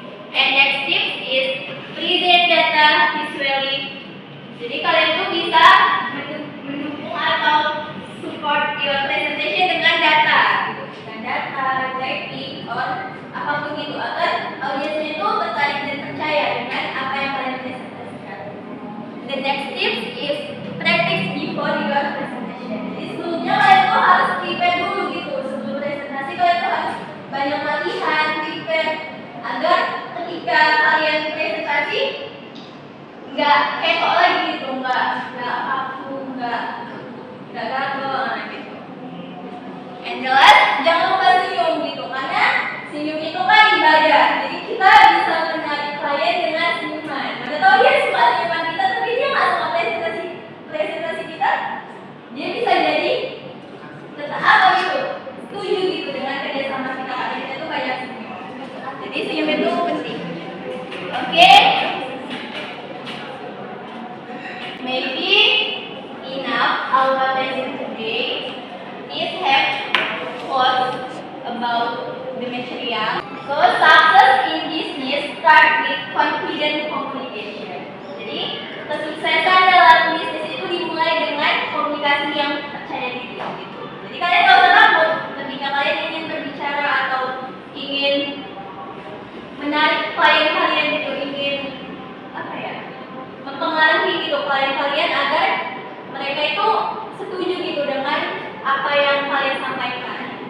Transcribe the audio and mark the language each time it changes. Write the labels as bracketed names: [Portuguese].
[English] And next tips is present data visually. [Indonesian] Jadi kalian tuh bisa mendukung atau [English] support your presentation [Indonesian] dengan data, gitu. Dengan data, grafik, or apapun gitu, agar audiensnya itu tertarik dan percaya dengan apa yang kalian presentasikan. [English] The next tips is practice before your presentation. [Indonesian] Jadi sebelumnya kalian tuh harus prepare dulu gitu. Sebelum presentasi kalian tuh harus banyak latihan, prepare, agar ketika kalian presentasi nggak kepo lagi gitu, nggak kaku, nggak gagal gitu. [English] And the last, [Indonesian] jangan lupa senyum gitu, karena senyum itu kan ibadah. Jadi kita bisa menarik klien dengan senyuman. Mana tahu dia suka senyuman kita, tapi dia nggak suka presentasi kita, dia bisa jadi tetap apa gitu, setuju gitu dengan kerjasama kita. Kita tuh banyak senyum. Jadi senyum itu penting. Oke? [English] Maybe enough our lesson today. Please have thoughts about the material. So success in business start with confident communication. [Indonesian] Jadi kesuksesan dalam bisnis itu dimulai dengan komunikasi yang percaya diri gitu. Jadi kalian gak usah takut ketika kalian ingin berbicara atau ingin menarik klien kalian gitu, ingin apa ya, mempengaruhi gitu klien kalian agar mereka itu setuju gitu dengan apa yang kalian sampaikan.